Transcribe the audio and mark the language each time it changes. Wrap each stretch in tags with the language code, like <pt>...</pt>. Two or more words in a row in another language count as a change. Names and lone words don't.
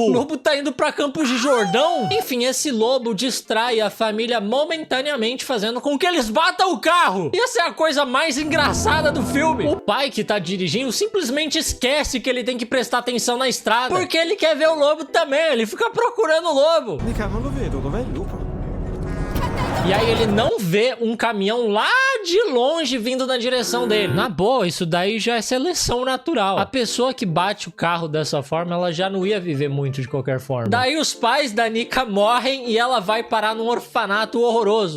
<pt>O lobo tá indo pra Campos de Jordão? Enfim, esse lobo distrai a família momentaneamente, fazendo com que eles batam o carro. E essa é a coisa mais engraçada do filme. O pai que tá dirigindo simplesmente esquece que ele tem que prestar atenção na estrada, porque ele quer ver o lobo também. Ele fica procurando o lobo.</pt> <it>Mica, non lo vedo, dov'è il lupo?</it> <pt>E aí ele não vê um caminhão lá de longe vindo na direção dele. Na boa, isso daí já é seleção natural. A pessoa que bate o carro dessa forma, ela já não ia viver muito de qualquer forma. Daí os pais da Nika morrem e ela vai parar num orfanato horroroso.</pt>